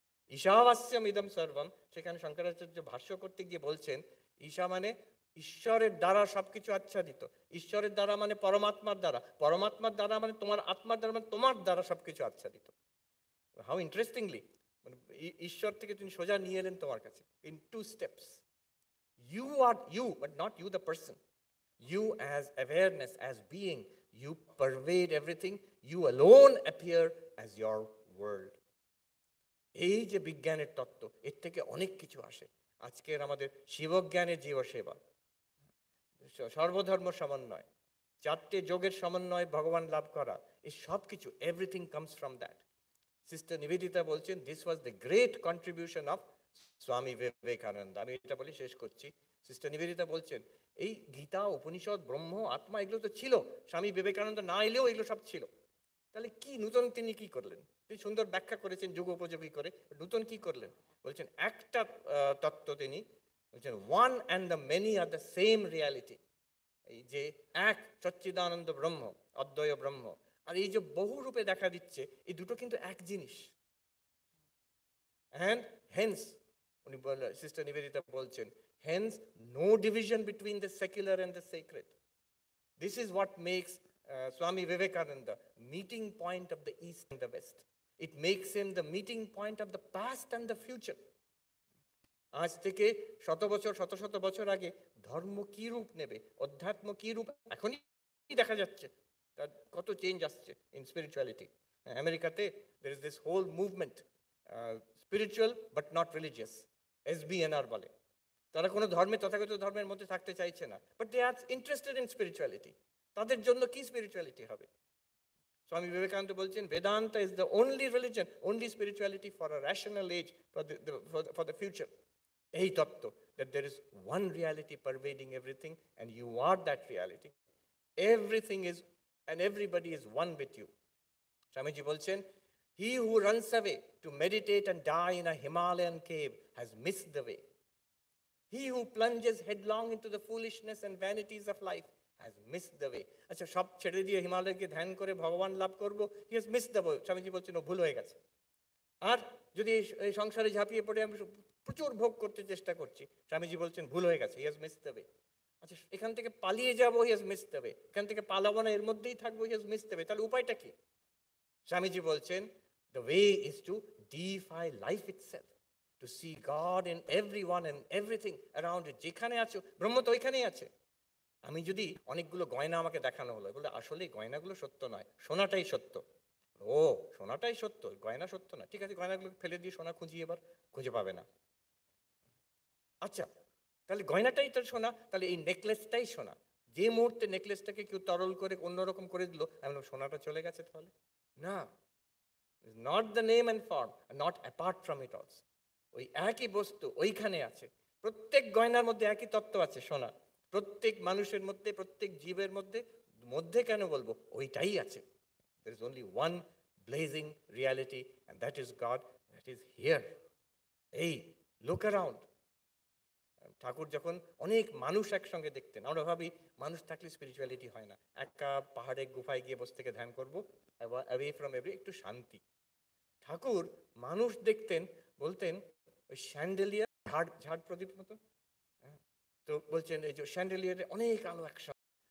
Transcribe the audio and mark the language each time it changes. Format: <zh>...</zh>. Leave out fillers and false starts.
<bn>ঈশাবাস্যম ইদম সর্বম, সেখানে শঙ্করাচার্য ভাষ্য করতে গিয়ে বলছেন, ঈশা মানে ঈশ্বরের দ্বারা সবকিছু আচ্ছাদিত। ঈশ্বরের দ্বারা মানে পরমাত্মার দ্বারা, পরমাত্মার দ্বারা মানে তোমার আত্মার দ্বারা, মানে তোমার দ্বারা সবকিছু আচ্ছাদিত।</bn> <en>how interestingly,</en> <bn>মানে ঈশ্বর থেকে তিনি সোজা নিয়ে এলেন তোমার কাছে</bn> <en>In two steps. You are you, but not you the person. You as awareness, as being, you pervade everything. You alone appear as your world.</en> <bn>এই যে বিজ্ঞানের তত্ত্ব, এর থেকে অনেক কিছু আসে। আজকের আমাদের শিবজ্ঞানের জীব সেবা, সর্বধর্ম সমন্বয়, চারটে যোগের সমন্বয় ভগবান লাভ করা, এই সব কিছু,</bn> <en>Everything comes from that.</en> <bn>Sister Nivedita বলছেন,</bn> <en>this was the great contribution of Swami</en> <bn>Vivekananda. আমি এটা বলে শেষ করছি। সিস্টার নিবেদিতা বলছেন, এই গীতা, উপনিষদ, ব্রহ্ম, আত্মা, এগুলো তো ছিল, স্বামী বিবেকানন্দ না এলেও এগুলো সব ছিল। তাহলে কি নূতন তিনি কি করলেন? তিনি সুন্দর ব্যাখ্যা করেছেন যুগ উপযোগী করে। নূতন কি করলেন? বলছেন একটা তত্ত্ব তিনি বলছেন,</bn> <en>One and the many are the same reality.</en> <bn>এই যে এক সচ্চিদানন্দ ব্রহ্ম, অদ্বয় ব্রহ্ম, আর এই যে বহু রূপে দেখা দিচ্ছে, এই দুটো কিন্তু এক জিনিস।</bn> <en>and hence,</en> <bn>উনি সিস্টার নিবেদিতা বলছেন,</bn> <en>hence no division between the secular and the sacred. This is what makes Swami Vivekananda meeting point of the East and the West. It makes him the meeting point of the past and the future.</en> <bn>আজ থেকে শত শত বছর আগে ধর্ম কি রূপ নেবে, অধ্যাত্ম কি রূপ এখনই দেখা যাচ্ছে, তার কত চেঞ্জ আসছে</bn> <en>In spirituality. আমেরিকাতে there is this whole movement, spiritual but not religious, SBNR বলে।</en> <bn>তারা কোনো তথাগত ধর্মের মধ্যে থাকতে চাইছে না,</bn> <en>But they are interested in spirituality.</en> <bn>তাদের জন্য কি স্পিরিচুয়ালিটি হবে? স্বামী বিবেকানন্দ বলছেন,</bn> <en>Vedanta is the only religion, only spirituality for a rational age, for the future.</en> <bn>এই তত্ত্ব,</bn> <en>that there is one reality pervading everything and you are that reality. Everything is and everybody is one with you. Swamiji</en> <bn>বলছেন,</bn> <en>he who runs away to meditate and die in a Himalayan cave has missed the way. He who plunges headlong into the foolishness and vanities of life has missed the way.</en> <bn>আচ্ছা, সব ছেড়ে দিয়ে হিমালয়কে ধ্যান করে ভগবান লাভ করবো,</bn> <en>he has missed the way.</en> <bn>Swamiji বলছেন ও ভুল হয়ে গেছে। আর যদি এই সংসারে ঝাঁপিয়ে পড়ে আমি প্রচুর ভোগ করতে চেষ্টা করছি, স্বামীজি বলছেন ভুল হয়ে গেছে,</bn> <en>he has missed the way.</en> <bn>আচ্ছা, এখান থেকে পালিয়ে যাবো,</bn> <en>he has missed the way.</en> <bn>এখান থেকে পালাবো না, এর মধ্যেই থাকবো,</bn> <en>he has missed the way.</en> <bn>তাহলে উপায়টা কি?</bn> <en>স্বামীজি বলছেন, the way is to deify life itself, to see God in everyone and everything around it.</en> <bn>যেখানে আছো ব্রহ্ম তো ওইখানেই আছে। আমি যদি অনেকগুলো গয়না আমাকে দেখানো হলো, বলে আসলে গয়নাগুলো সত্য নয়, সোনাটাই সত্য। ও, সোনাটাই সত্য, গয়না সত্য না, ঠিক আছে, গয়নাগুলো ফেলে দিয়ে সোনা খুঁজি, এবার খুঁজে পাবে না। আচ্ছা, তাহলে গয়নাটাই তো সোনা, তাহলে এই নেকলেসটাই সোনা। যে মুহূর্তে নেকলেসটাকে কেউ তরল করে অন্যরকম করে দিল, আমি সোনাটা চলে গেছে, তাহলে না,</bn> <en>Not the name and form, not apart from it also.</en> <bn>ওই একই বস্তু ওইখানে আছে, প্রত্যেক গয়নার মধ্যে একই তত্ত্ব আছে, সোনা। প্রত্যেক মানুষের মধ্যে, প্রত্যেক জীবের মধ্যে, মধ্যে কেন বলবো, ওইটাই আছে।</bn> <en>There is only one blazing reality and that is God, that is here. এই look around.</en> <bn>ঠাকুর যখন অনেক মানুষ একসঙ্গে দেখতেন, আমরা ভাবি মানুষ থাকলে স্পিরিচুয়ালিটি হয় না, একা পাহাড়ে গুফায় গিয়ে বসে থেকে ধ্যান করবো,</bn> <en>away from every,</en> <bn>একটু শান্তি। ঠাকুর মানুষ দেখতেন, বলতেন ওই স্যান্ডেলিয়ার ঝাড় প্রদীপ মতো, তো বলছেন এই যে স্যান্ডেলিয়ারে অনেক আলো একসঙ্গে।</bn>